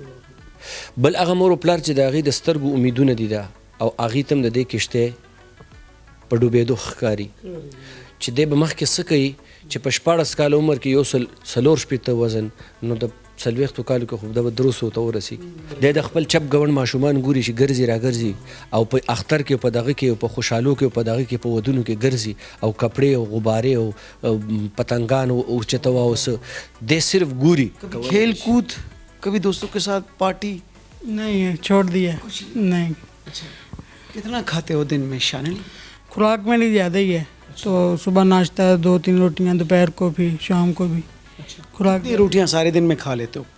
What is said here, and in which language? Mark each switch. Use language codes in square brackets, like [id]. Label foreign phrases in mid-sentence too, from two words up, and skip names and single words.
[ps] بل هغه مور او پلار چې د هغې د سترګو امیدونه دي دا، او هغې ته هم د دې کښتۍ په ډوبېدو ښکاري چې دی به مخکې څه کوي چې په 14 کاله عمر کې یو 4 وزن، نو د 40 کالو کې خو دا به 300 ته ورسېږي. دی د خپل چپ ګوند ماشومان ګوري چې ګرځي را ګرځي، او په اختر کې په دغه کې په خوشحالو کې په دغه کې په ودونو کې ګرځي، او کپڑے او غبارے او پتنگان او چتوا او څه، دی صرف ګوري. [ur] کھیل کود کبھی دوستوں کے ساتھ پارٹی؟ نہیں، چھوڑ دیا نہیں. کتنا کھاتے ہو دن میں شانل؟ خوراک میں نہیں زیادہ ہی ہے، تو صبح ناشتہ 2-3 روٹیاں، دوپہر کو بھی شام کو بھی. خوراک کتنی روٹیاں سارے دن میں کھا لیتے ہو؟